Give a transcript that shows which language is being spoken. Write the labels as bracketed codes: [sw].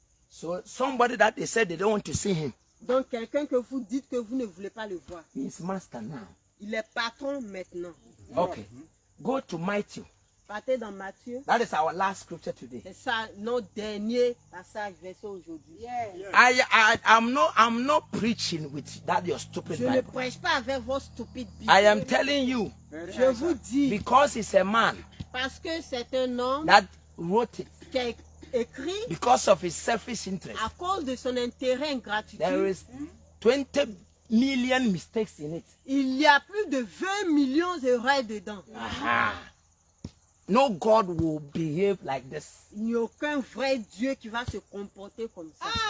[en] So somebody that they said they don't want to see him, [fr] Donc quelqu'un que vous dites que vous ne voulez pas le voir, [en] he is master now. [fr] il est patron maintenant. [en] Okay. Go to Matthew. [fr] Partez dans Matthieu. [en] That is our last scripture today. [fr] C'est ça notre dernier passage verset aujourd'hui. [en] I'm not preaching with that your stupid [fr] Je ne [en] Bible. [fr] prêche pas avec vos stupides Bibles. [en] I am telling you, [fr] Je vous dis, [en] because he's a man [fr] parce que c'est un homme [en] that wrote it, [fr] qui a écrit [en] because of his selfish interest, [fr] à cause de son intérêt [en] there [fr] ingratitude. [en] is 20 million mistakes in it. [fr] Il y a plus de 20 millions d'erreurs dedans. Aha. [en] No God will behave like this. [fr] Il n'y a aucun vrai Dieu qui va se comporter comme ça.